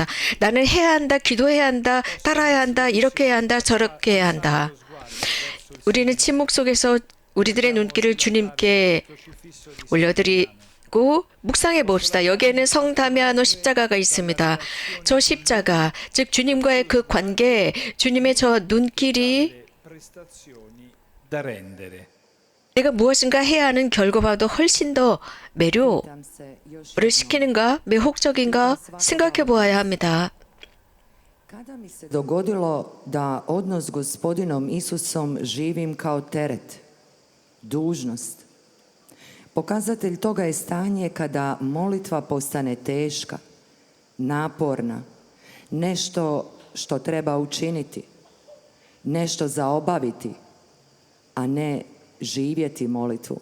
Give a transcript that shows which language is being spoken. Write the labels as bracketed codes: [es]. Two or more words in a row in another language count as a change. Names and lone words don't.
[ko] 나는 해야 한다, 기도해야 한다, 따라야 한다, 이렇게 해야 한다, 저렇게 해야 한다. 우리는 침묵 속에서 우리들의 눈길을 주님께 올려드리고 묵상해 봅시다. 여기에는 성다미아노 십자가가 있습니다. 저 십자가, 즉 주님과의 그 관계, 주님의 저 눈길이 [it] prestazioni da rendere. [ko] 내가 무엇인가 해야 하는 결과보다 훨씬 더 매료를 시키는가, 매혹적인가 생각해 보아야 합니다. [hr] Kada mi se dogodilo da odnos s gospodinom Isusom živim kao teret, dužnost? Pokazatelj toga je stanje kada molitva postane teška, naporna, nešto što treba učiniti, nešto za obaviti, a ne živjeti molitvu.